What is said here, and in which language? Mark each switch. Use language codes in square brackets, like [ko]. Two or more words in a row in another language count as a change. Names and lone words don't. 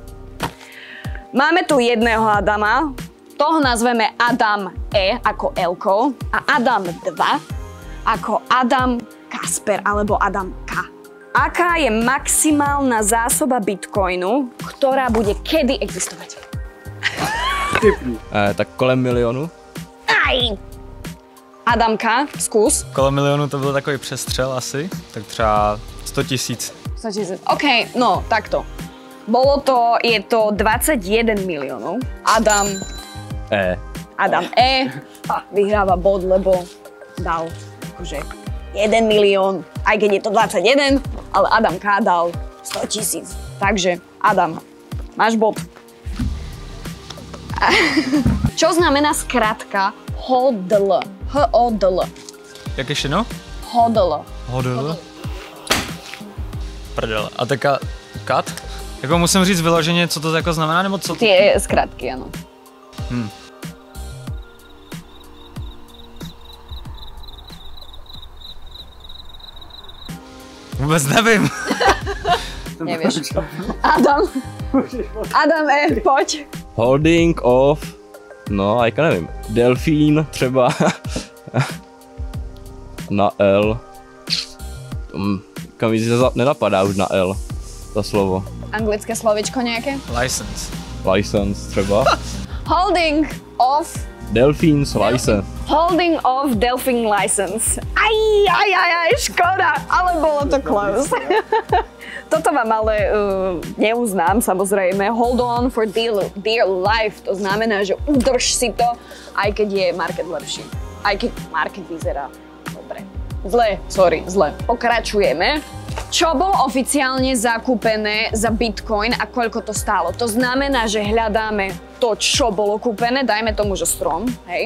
[sk] Máme tu jedného Adama, toho nazveme Adam E ako Elko a Adam 2 ako Adam Casper alebo Adam K. Aká je maximálna zásoba bitcoinu, ktorá bude kedy existovať? [cs] Tak kolem milionu. Aj! Adamka, zkus. Kolem milionu to byl takový přestřel asi, tak třeba 100 000. 100 000. [sk] OK, no takto. Je to 21 miliónov. Adam E vyhráva bod, lebo dal akože 1 milión, aj keď je to 21, ale Adam K dal 100 000. Takže Adam, máš bod. Čo znamená skratka HODL? HODL. [cs] Jak ještě no? HODL. HODL? Prdele. [sk] A taká kat? [cs] Jako musím říct vyloženě, co to jako znamená, nebo co to? [sk] Tie skratky, ano. [cs] Vůbec nevím. [sk] Nevieš. Adam E, poď. [en] Holding of, [cs] no, já nevím, delfín třeba, na L, kam víc nenapadá už na L, to slovo. [sk] Anglické slovičko nejaké? License. [cs] License třeba. [en] Holding of... Delfín's license. Holding of Delphine license. [sk] Aj, škoda, ale bolo to close. Toto vám ale neuznám, samozrejme. [en] Hold on for dear life, [sk] to znamená, že udrž si to, aj keď je market lepší. Aj keď market vyzerá dobre. Zle. Pokračujeme. Čo bolo oficiálne zakúpené za Bitcoin a koľko to stálo? To znamená, že hľadáme to, čo bolo kúpené, dajme tomu, že strom, hej?